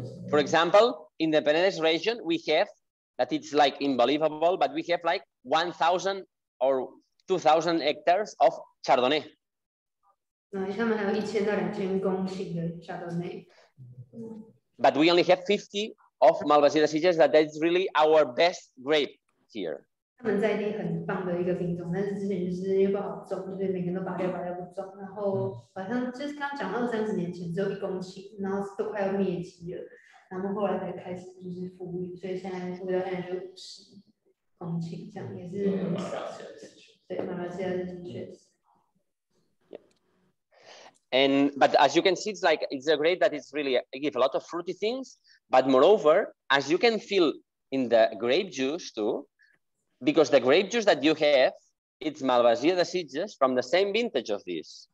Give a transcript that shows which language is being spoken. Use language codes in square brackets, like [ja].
[en] For example, in the PetNat region, we have that it's like unbelievable, but we have like 1,000 or 2,000 hectares of Chardonnay. [zh] 他们还有1000到2000公顷的 Chardonnay. [en] But we only have 50 of Malvasia de Sitges. That is really our best grape here. [zh] 他们在地很棒的一个品种，但是之前就是因为不好种，所以每个人都拔掉不种。然后好像就是刚刚讲20-30年前只有1公顷，然后都快要灭迹了。然后后来才开始就是复育，所以现在味道现在就50公顷，这样也是很少。对，马来西亚是确实。 [en] But as you can see, it's a grape that is really give a lot of fruity things. But moreover, as you can feel in the grape juice too, because the grape juice that you have, it's Malvasia de Sitges from the same vintage of this.